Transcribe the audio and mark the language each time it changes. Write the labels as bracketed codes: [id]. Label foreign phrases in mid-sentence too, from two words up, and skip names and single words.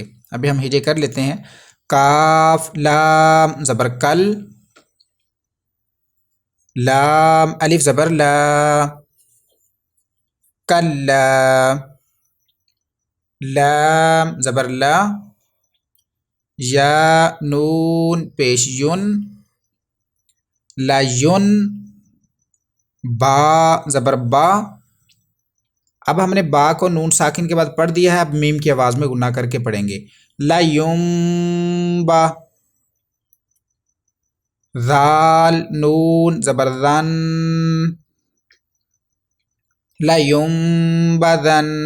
[ur] ابھی ہم ہجے کر لیتے ہیں. کاف لام زبر کل، لام الف زبر لا، کلا. لام زبر لا، یا نون پیش یون، لا یون، با زبر با. اب ہم نے با کو نون ساکن کے بعد پڑھ دیا ہے، اب میم کی آواز میں گنا کر کے پڑھیں گے. لا یم با. ذال نون زبر ذن، لا یم بدن.